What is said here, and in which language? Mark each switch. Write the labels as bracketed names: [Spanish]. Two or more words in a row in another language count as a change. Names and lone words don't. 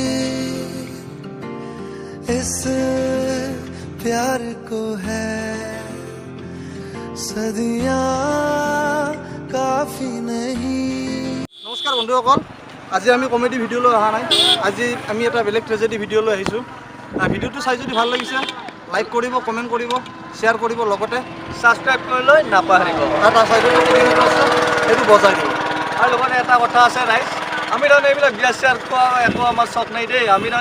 [Hindi] इस प्यार को है सदियां काफी नहीं। [Assamese] নমস্কাৰ বন্ধুসকল, আজি আমি [English] comedy video [Assamese] লৈ অহা নাই। আজি আমি এটা বেলেগ [English] tragedy video [Assamese] লৈ আহিছোঁ। ভিডিওটো চাই যদি ভাল লাগিছে লাইক কৰিব, কমেণ্ট কৰিব, শ্বেয়াৰ কৰিব, লগতে ছাবস্ক্ৰাইব কৰি লৈ নাপাহৰিব। এটা চাইডত আছে সেইটো বজাই দিব। আৰু লগতে এটা কথা আছে ৰাইজ, আমি তাৰমানে এইবিলাক বিয়া শ্বেয়াৰ কৰা একো আমাৰ চখ নাই দেই।